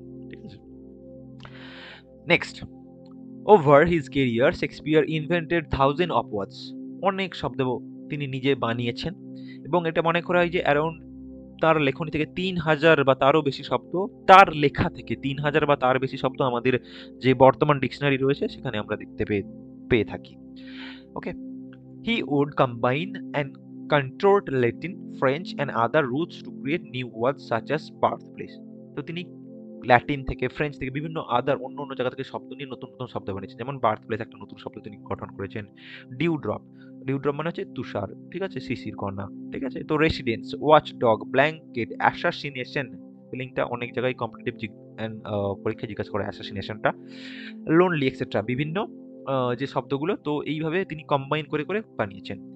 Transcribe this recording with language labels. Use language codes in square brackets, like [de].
[bn] ঠিক আছে, [en] Next. Over his career Shakespeare invented thousand of words. [bn] অনেক শব্দ তিনি নিজে বানিয়েছেন, এবং এটা মনে করা হয় যে অ্যারাউন্ড তার লেখনী থেকে 3000 বা তারও বেশি শব্দ, তার লেখা থেকে 3000 বা তার বেশি শব্দ আমাদের যে বর্তমান ডিকশনারি রয়েছে সেখানে আমরা দেখতে পেয়ে থাকি। [en] Okay, he would combine and contort Latin, French and other roots to create new words such as birthplace. [bn] তো তিনি ল্যাটিন থেকে, ফ্রেঞ্চ থেকে, বিভিন্ন অন্য অন্য জায়গা থেকে শব্দ নিয়ে নতুন নতুন শব্দ বানিয়েছেন। যেমন বার্থ প্লেস একটা নতুন শব্দ তিনি গঠন করেছেন। ডিউ ড্রপ, ডিউ ড্রপ মানে হচ্ছে তুষার, ঠিক আছে, শিশির কণা, ঠিক আছে। তো residence, watch dog, blanket, assassination, স্পেলিংটা অনেক জায়গায় কম্পিটিটিভ পরীক্ষা জিজ্ঞাসা করে অ্যাসাসিনেশনটা, লোনলি এক্সেট্রা, বিভিন্ন যে শব্দগুলো, তো এইভাবে তিনি কম্বাইন করে করে বানিয়েছেন।